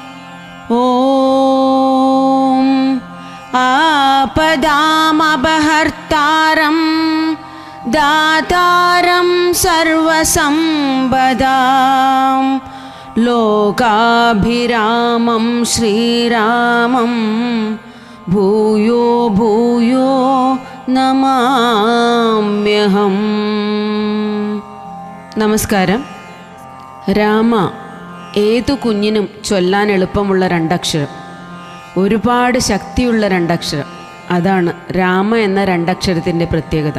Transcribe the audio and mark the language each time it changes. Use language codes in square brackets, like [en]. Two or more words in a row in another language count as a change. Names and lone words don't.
[sa] ॐ आपदामपहर्तारं दातारं सर्वसम्पदां लोकाभिरामं श्रीरामं भूयो भूयो നമാമ്യഹം. [ml] നമസ്കാരം. രാമ ഏതു കുഞ്ഞിനും ചൊല്ലാൻ എളുപ്പമുള്ള രണ്ടക്ഷരം, ഒരുപാട് ശക്തിയുള്ള രണ്ടക്ഷരം. അതാണ് രാമ എന്ന രണ്ടക്ഷരത്തിൻ്റെ പ്രത്യേകത.